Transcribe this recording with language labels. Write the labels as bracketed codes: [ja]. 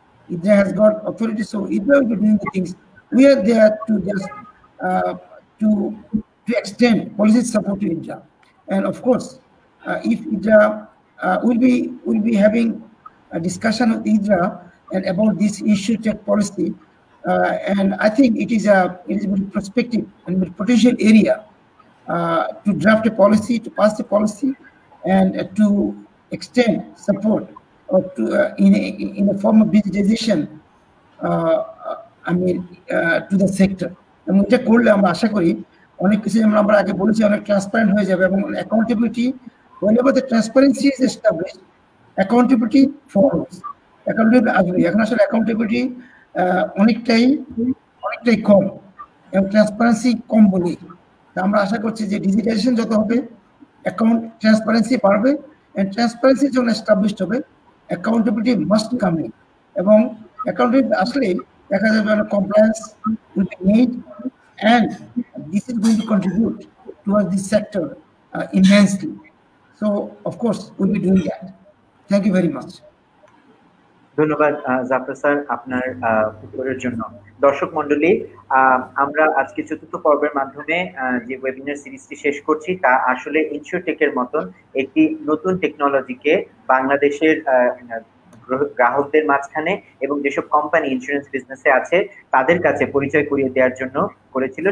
[en] IDRA has got authority, so IDRA will be doing the things. We are there to just to extend policy support to IDRA, and of course if IDRA will be having a discussion with IDRA and about this InsurTech policy, and I think it is a very prospective and very potential area to draft a policy, to pass the policy, and to extend support or to in a form of digitization to the sector. [bn] এবং এটা করলে আমরা আশা করি অনেক কিছু যেমন আমরা আগে বলেছি অনেক ট্রান্সপারেন্ট হয়ে যাবে, এবং accountability [en] whenever the transparency is established, accountability follows. [bn] Accountability আসবে। এখন আসলে অ্যাকাউন্টেবিলিটি অনেকটাই কম এবং ট্রান্সপারেন্সি কম বলি। তা আমরা আশা করছি যে ডিজিটাইজেশন যত হবে অ্যাকাউন্ট ট্রান্সপারেন্সি বাড়বে, এন্ড ট্রান্সপারেন্সি যখন এস্টাবলিশড হবে অ্যাকাউন্টেবিলিটি [en] must come in, [bn] এবং অ্যাকাউন্টেবিলিটি আসলে দেখা যাবে [en] Compliance will be made, and this is going to contribute towards this sector immensely. So of course we'll be doing that. Thank you very much. [bn] ধন্যবাদ Zafar sir আপনার উত্তরের জন্য। দর্শক মণ্ডলী, আমরা আজকে চতুর্থ পর্বের মাধ্যমে যে ওয়েবিনার সিরিজটি শেষ করছি তা আসলে ইনসিওরটেকের মতন একটি নতুন টেকনোলজিকে বাংলাদেশের গ্রাহকদের মাঝখানে এবং যেসব কোম্পানি ইন্স্যুরেন্স বিজনেসে আছে তাদের কাছে পরিচয় করিয়ে দেওয়ার জন্য করেছিল।